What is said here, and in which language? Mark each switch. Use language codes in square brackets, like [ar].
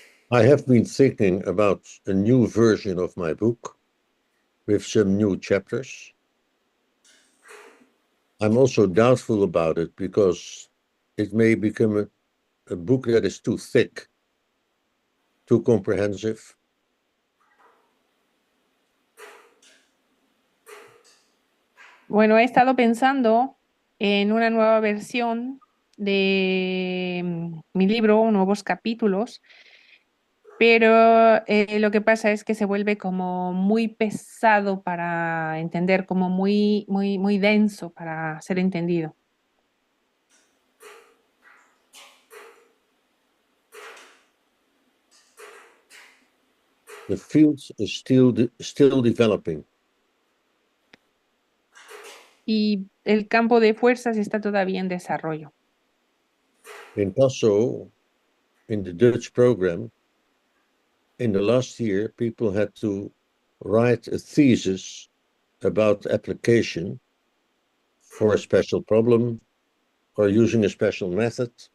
[en] I have been thinking about a new version of my book with some new chapters. I'm also doubtful about it because it may become a book that is too thick, too comprehensive. [es] Bueno, he estado pensando en una nueva versión de mi libro, nuevos capítulos, pero lo que pasa es que se vuelve como muy pesado para entender, como muy, muy, muy denso para ser entendido. [en] The field is still developing. [es] Y el campo de fuerzas está todavía en desarrollo. [en] In Paso, in the Dutch program, in the last year, people had to write a thesis about application for a special problem or using a special method.